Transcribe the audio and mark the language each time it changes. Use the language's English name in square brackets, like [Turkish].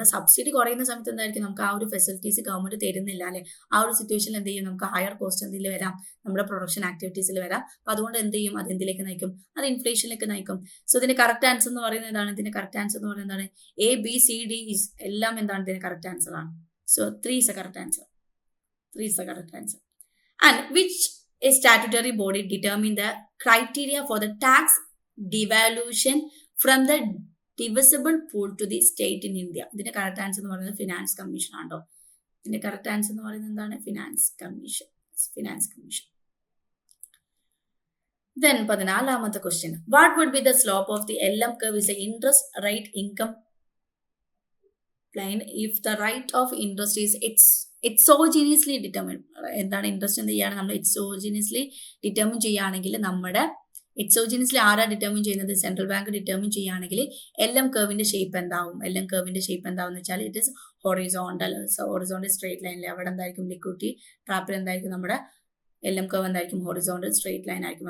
[Malayalam] എന്നാൽ സബ്സിഡി കുറയുന്ന സമയത്ത് എന്തായിരിക്കും, നമുക്ക് ആ ഒരു ഫെസിലിറ്റീസ് ഗവൺമെന്റ് തരുന്നില്ല അല്ലെ. ആ ഒരു സിറ്റുവേഷനിൽ എന്ത് ചെയ്യും, നമുക്ക് ഹയർ കോസ്റ്റ് എന്തെങ്കിലും വരാം, നമ്മുടെ പ്രൊഡക്ഷൻ ആക്ടിവിറ്റീസിൽ വരാം. അപ്പൊ അതുകൊണ്ട് എന്ത് ചെയ്യും, അത് എന്തിലേക്ക് നയിക്കും, അത് ഇൻഫ്ലേഷനിലേക്ക് നയിക്കും. സോ ഇതിന്റെ കറക്റ്റ് ആൻസർ എന്ന് പറയുന്നത് എന്താണ്, ഇതിന്റെ കറക്റ്റ് ആൻസർ എന്ന് പറയുന്നത് എന്താണ്, ABCD എല്ലാം എന്താണ് ഇതിന്റെ കറക്റ്റ് ആൻസർ ആണ്. [English] So 3 is a correct answer. 3 is the correct answer. And which a statutory body determine the criteria for the tax devaluation from the divisible pool to the state in India? [Malayalam] ഇതിന്റെ correct answer എന്ന് പറയുന്നത് finance commission ആണോ. ഇതിന്റെ correct answer എന്ന് പറയുന്നത് എന്താണ്, finance commission. [English] Then 14th question. What would be the slope of the LM curve is the interest rate income line if the rate of interest is exogenously determined. [Malayalam] എന്താണ് interest എന്ത് ചെയ്യാണ്, നമ്മൾ എക്സോജിനിയസ്ലി determine ചെയ്യുകയാണെങ്കിൽ, നമ്മുടെ എക്സോജിനിയസ്ലി ആരാ ഡിറ്റർമിൻ ചെയ്യുന്നത്, central bank determine ചെയ്യുകയാണെങ്കിൽ LM കർവിന്റെ ഷേപ്പ് എന്താവും, എന്ന് വെച്ചാൽ ഇറ്റ് ഇസ് ഹൊറിസോണ്ടൽ സ്ട്രേറ്റ് ലൈനിൽ അവിടെ എന്തായിരിക്കും, ലിക്വിഡിറ്റി ട്രാപ്പിൽ എന്തായിരിക്കും, നമ്മുടെ LM കർവ് എന്തായിരിക്കും, ഹൊറിസോണ്ടൽ സ്ട്രേറ്റ് ലൈൻ ആയിരിക്കും.